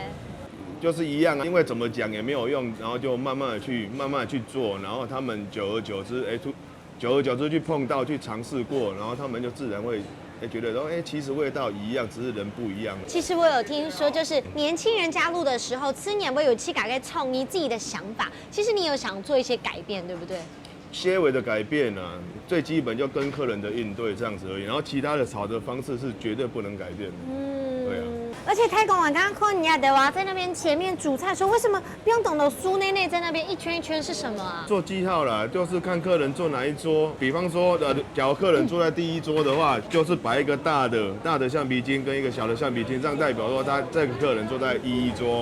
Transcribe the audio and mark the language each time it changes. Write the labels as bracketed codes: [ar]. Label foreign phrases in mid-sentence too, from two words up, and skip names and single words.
[zh] 就是一樣啊，因為怎麼講也沒有用，然後就慢慢的去做，然後他們久而久之去碰到去嘗試過，然後他們就自然會覺得說，其實味道一樣，只是人不一樣。其實我有聽說，就是年輕人加入的時候，吃年味有去改變創意自己的想法。其實你有想做一些改變，對不對？些微的改變啊，最基本就跟客人的應對這樣子而已，然後其他的炒的方式是絕對不能改變的。對啊。而且太公，我刚刚看人家的话，在那边前面煮菜的时候，为什么不用懂得苏内内在那边一圈一圈是什么啊？做记号啦，就是看客人坐哪一桌。比方说，假如客人坐在第一桌的话，就是摆一个大的橡皮筋跟一个小的橡皮筋，这样代表说他这个客人坐在一桌。